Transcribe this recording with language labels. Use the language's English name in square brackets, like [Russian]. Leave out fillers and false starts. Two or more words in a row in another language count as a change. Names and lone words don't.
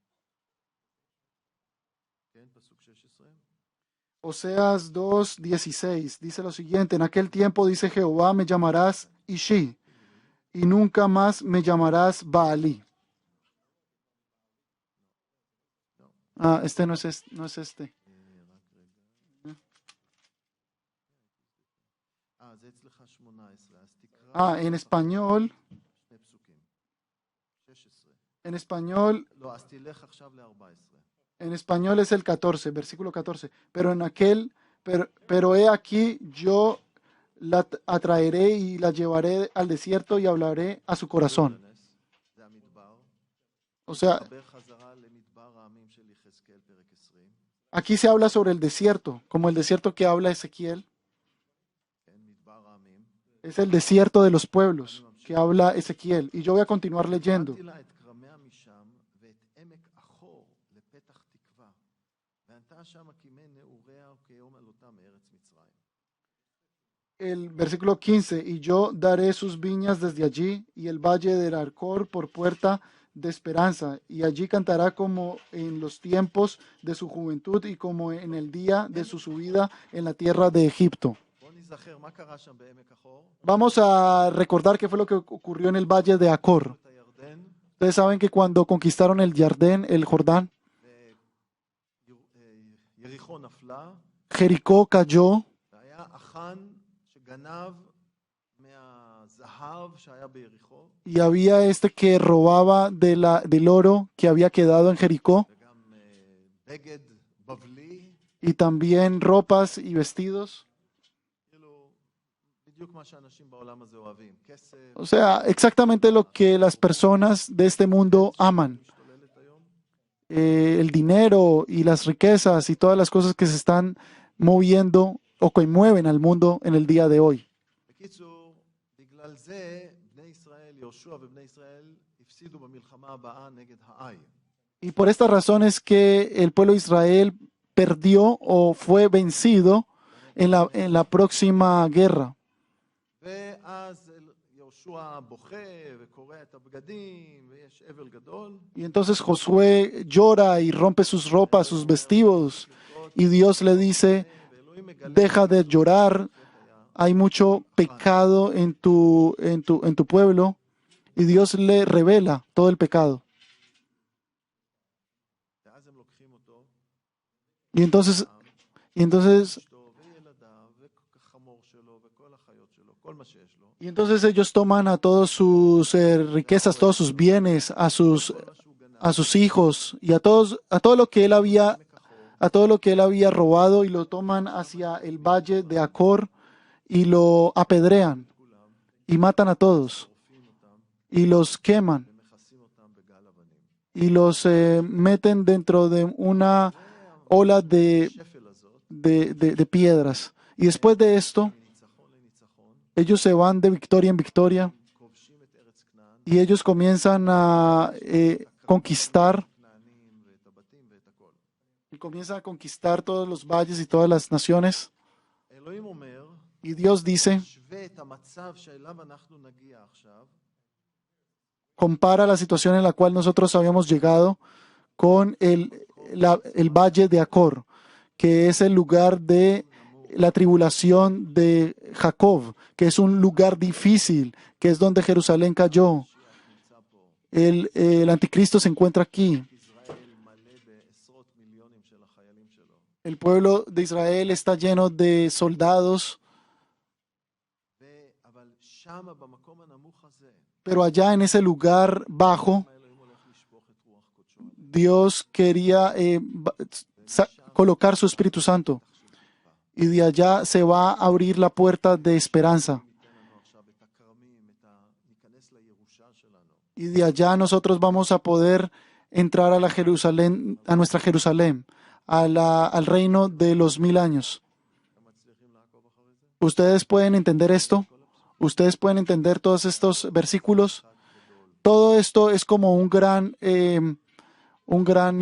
[Hebrew] כן, פסוק 16. [Spanish] Oseas 2:16 dice lo siguiente: en aquel tiempo dice Jehová, me llamarás Ishi, y nunca más me llamarás Baalí. Este no es este. No es este. [Hebrew] זה אצלך 18, אז תקרא. [Spanish] En español, [Hebrew] שני פסוקים. 16. [Spanish] en español, [Hebrew] לא, אז תלך עכשיו ל-14. [Spanish] en español es el 14, versículo 14. Pero he aquí, yo la atraeré y la llevaré al desierto y hablaré a su corazón. [Hebrew] זה המדבר. [Spanish] O sea, [Hebrew] דבר חזרה למדבר העמים של יחזקאל, פרק 20. [Spanish] aquí se habla sobre el desierto, como el desierto que habla Ezequiel. [Hebrew] כן, מדבר העמים. [Spanish] Es el desierto de los pueblos que habla Ezequiel. Y yo voy a continuar leyendo. [Hebrew] הבאתי לה את כרמיה משם ואת עמק אחור לפתח תקווה. וענתה שם כימי נעוריה וכיום עלותה מארץ מצרים. [Spanish] El versículo 15, y yo daré sus viñas desde allí y el valle del Arcor por puerta de esperanza, y allí cantará como en los tiempos de su juventud y como en el día de su subida en la tierra de Egipto. [Hebrew] בואו נזכר, מה קרה שם בעמק אחור? [Spanish] Vamos a recordar qué fue lo que ocurrió en el valle de Acor. [Hebrew] את הירדן, [Spanish] Ustedes saben que cuando conquistaron el Jardén, el Jordán, [Hebrew] יריחו נפלה, [Spanish] Jericó cayó [Hebrew] והיה אחן שגנב מהזהב שהיה ביריחו, [Spanish] y había este que robaba del oro que había quedado en Jericó [Hebrew] וגם בגד בבלי, [Spanish] y también ropas y vestidos. [Hebrew] כאילו, בדיוק מה שאנשים בעולם הזה אוהבים, כסף, [Spanish] O sea, exactamente lo que las personas de este mundo aman. [Hebrew] משתוללת היום. [Spanish] El dinero y las riquezas y todas las cosas que se están moviendo o que mueven al mundo en el día de hoy. [Hebrew] בקיצור, בגלל זה בני ישראל, יהושע ובני ישראל הפסידו במלחמה הבאה נגד האי. [Spanish] Y por esta razón es que el pueblo de Israel perdió o fue vencido en la próxima guerra. [Hebrew] ואז יהושע בוכה וקורע את הבגדים ויש אבל גדול. [Spanish] Y entonces Josué llora y rompe sus ropas, sus vestidos, y Dios le dice, [Hebrew] ואלוהים מגלה [Spanish] deja de llorar, hay mucho pecado en tu pueblo, y Dios le revela todo el pecado. [Hebrew] ואז הם לוקחים אותו, [Spanish] Y entonces [Hebrew] אשתו וילדיו והחמור שלו וכל החיות שלו, כל מה שיש לו, [Spanish] Y entonces ellos toman a todas sus riquezas, todos sus bienes, a sus hijos y a todo lo que él había, a todo lo que él había robado, y lo toman hacia el valle de Acor y lo apedrean y matan a todos y los queman [Hebrew] ומכסים אותם בגל אבנים. [Spanish] y los meten dentro de una ola [Hebrew] השפל הזאת, [Spanish] de piedras. Y después de esto, [Hebrew] מניצחון לניצחון, [Spanish] ellos se van de victoria en victoria [Hebrew] כובשים את ארץ כנען, [Spanish] y ellos comienzan a conquistar [Hebrew] כנענים ואת הבתים ואת הכל. [Spanish] y comienzan a conquistar todos los valles y todas las naciones. [Hebrew] אלוהים אומר, [Spanish] Y Dios dice, [Hebrew] שווה את המצב שאליו אנחנו נגיע עכשיו, [Spanish] compara la situación en la cual nosotros habíamos llegado con el valle de Acor, que es el lugar de la tribulación de Jacob, que es un lugar difícil, que es donde Jerusalén cayó. [Hebrew] נמצא פה, [Spanish] El anticristo se encuentra aquí. [Hebrew] ישראל מלא בעשרות מיליונים של החיילים שלו. [Spanish] El pueblo de Israel está lleno de soldados, [Hebrew] אבל שם, במקום הנמוך הזה, [Spanish] pero allá en ese lugar bajo, [Hebrew] אלוהים הולך לשפוך את רוח קודשו. [Spanish] Dios quería colocar su Espíritu Santo, y de allá se va a abrir la puerta de esperanza. [Hebrew] ייתן לנו עכשיו את הכרמים, ניכנס לירושה שלנו. [Spanish] Y de allá nosotros vamos a poder entrar a la Jerusalén, a nuestra Jerusalén, al reino de los 1000 años. [Hebrew] אתם מצליחים לעקוב אחרי זה? [Spanish] ¿Ustedes pueden entender esto? ¿Ustedes pueden entender todos estos versículos? Todo esto es como un gran rompecabezas.